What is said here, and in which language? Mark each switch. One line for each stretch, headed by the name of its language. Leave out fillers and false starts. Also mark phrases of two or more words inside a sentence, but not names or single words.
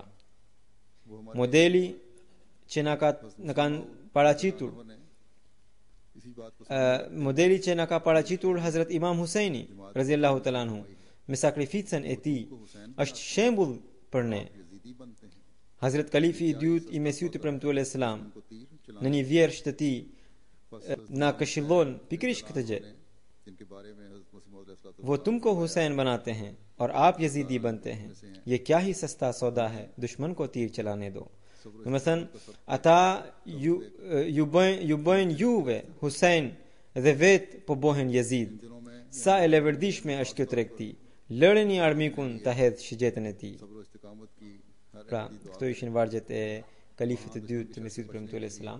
Albanian: Modeli që na kanë paraqitur Hazrat Imam Husaini
Arabic: رضي الله تعالى عنه
Albanian: me sakrificën e tij është shembull për ne. Hazrat Kalifi i dytë i Mesihut i premtuar selam në një vjersh të tij na këshillon pikërisht këtë gjë.
Urdu: وہ تم کو حسین بناتے ہیں اور آپ یزیدی بنتے ہیں، یہ کیا ہی سستا سودا ہے، دشمن کو تیر چلانے دو.
Albanian: Domethënë ata ju bëjnë juve Husain dhe vet po bëhen Yazid. Sa e leverdishme është kjo tregti. Lëreni armikun ta hedh shigjetën e tij. Pra, këto ishin vargjet e kalifit të dytë të Mesihut premtuar selam.